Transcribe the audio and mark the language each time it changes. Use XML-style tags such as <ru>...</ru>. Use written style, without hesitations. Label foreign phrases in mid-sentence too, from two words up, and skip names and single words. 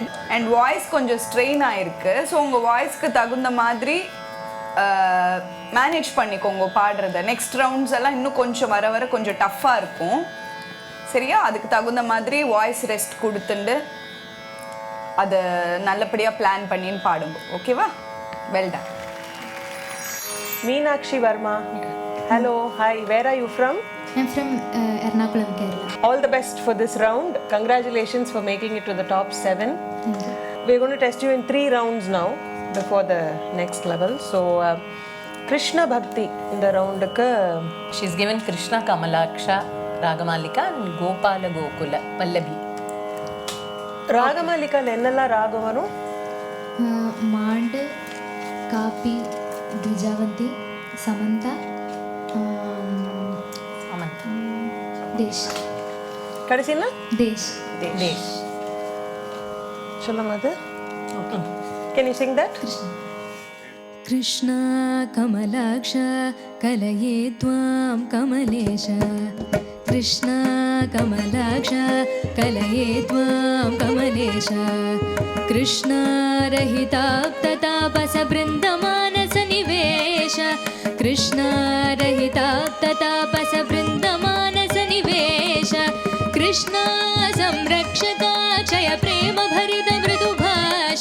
<en>and voice</en> <ta>கொஞ்சம் ஸ்ட்ரெயின் ஆயிருக்கு. ஸோ உங்கள் வாய்ஸ்க்கு தகுந்த மாதிரி மேனேஜ் பண்ணிக்கோங்க பாடுறத.</ta> <en>next rounds</en> <ta>எல்லாம் இன்னும் கொஞ்சம் வர வர கொஞ்சம் டஃப்பாக இருக்கும். சரியா? அதுக்கு தகுந்த மாதிரி</ta> <en>voice rest</en> <ta>கொடுத்துண்டு அதை நல்லபடியாக பிளான் பண்ணின்னு பாடுங்க. ஓகேவா?</ta> <en>well done. Meenakshi Verma. Hello, hi. Where are you from? I'm from Ernakulam, Kerala. All the best for this round. Congratulations for making it to the top 7. We're going to test you in 3 rounds now before the next level. So, Krishna Bhakti in the round. She's given Krishna Kamalaksha, Ragamalika and Gopala Gokula, Pallavi.</en> <ta>Ragamalika என்னெல்லாம் ராகம் வரும்? माण्ड् कापि द्विजावन्ती समन्ता அமந்த் देश கடைசியில் देश தேஷ். சொல்லும் அது.</ta> <en>can you sing that?</en> <sa>कृष्णा कमलाक्ष कलये त्वां कमलेश कृष्णा कमलाक्ष कलये त्वां कमलेश कृष्णारहिताप्ततापसबृन्दमानसनिवेश कृष्णारहिताप्ततापसबृन्दमानसनिवेश कृष्णा संरक्षकाक्षय प्रेमभरितमृदुभाष</sa>